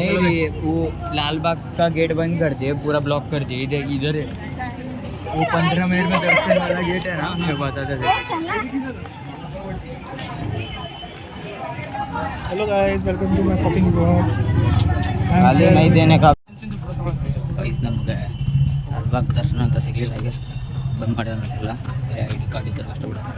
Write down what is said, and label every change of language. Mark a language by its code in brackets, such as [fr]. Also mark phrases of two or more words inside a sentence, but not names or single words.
[hi] नहीं, वो लाल बाग का गेट बंद कर दिए, पूरा ब्लॉक कर दिए. इधर है वो 15 मिनट में दर्शन वाला गेट है ना, मैं बताता था. [en] Hello guys, welcome to my cooking blog. [hi] गाली नहीं देने का. [kn] ನಮಗೆ ಲಾಲ್ಬಾಗ್ ದರ್ಶನ ಅಂತ ಸಿಗಲಿಲ್ಲ. ಹಾಗೆ ಬಂದ್ ಮಾಡ್ಯಾರಲ್ಲ, [en] ID card [kn] ಇದ್ದರೆ ಅಷ್ಟು ಬಿಡ್ತಾರೆ.